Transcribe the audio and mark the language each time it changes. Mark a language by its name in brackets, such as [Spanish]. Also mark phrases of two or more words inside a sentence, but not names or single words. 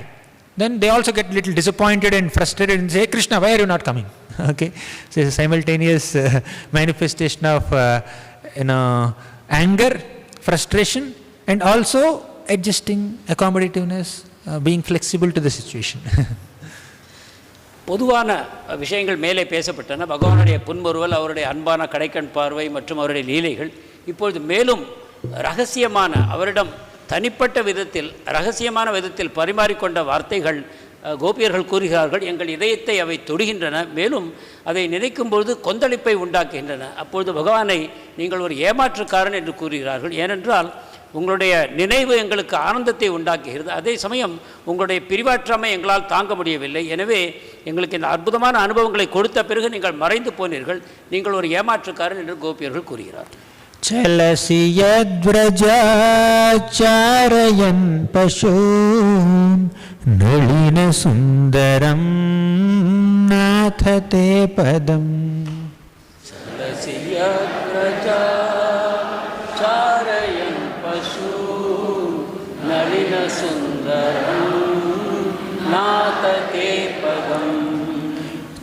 [English] Then they also get a little disappointed and frustrated and say, Krishna, why are you not coming? Okay, so it's a simultaneous manifestation of anger, frustration, and also adjusting, accommodativeness, being flexible to the situation. [Tamil] பொதுவான விஷயங்கள் மேலே பேசப்பட்டன. பகவானுடைய புன்முறுவல், அவருடைய அன்பான கடைக்கண் பார்வை மற்றும் அவருடைய லீலைகள். இப்பொழுது மேலும் ரகசியமான, அவரிடம் தனிப்பட்ட விதத்தில் ரகசியமான விதத்தில் பரிமாறிக்கொண்ட வார்த்தைகள் கோபியர்கள் கூறுகிறார்கள். எங்கள் இதயத்தை அவை தொடுகின்றன, மேலும் அதை நினைக்கும் பொழுது கொந்தளிப்பை உண்டாக்குகின்றன. அப்பொழுது பகவானை நீங்கள் ஒரு ஏமாற்றுக்காரன் என்று கூறுகிறார்கள். ஏனென்றால் உங்களுடைய நினைவு எங்களுக்கு ஆனந்தத்தை உண்டாக்குகிறது, அதே சமயம் உங்களுடைய பிரிவாற்றாமை எங்களால் தாங்க முடியவில்லை. எனவே எங்களுக்கு இந்த அற்புதமான அனுபவங்களை கொடுத்த பிறகு நீங்கள் மறைந்து போனீர்கள், நீங்கள் ஒரு ஏமாற்றுக்காரன் என்று கோபியர்கள் கூறுகிறார். [Sanskrit] चलसि यद्व्रजाच्चारयन् पशून् नलिन सुन्दरं नाथते पदम्. चलसि यद्व्रजाच्चारयन् पशून् नलिन सुन्दरं नाथते पदम्.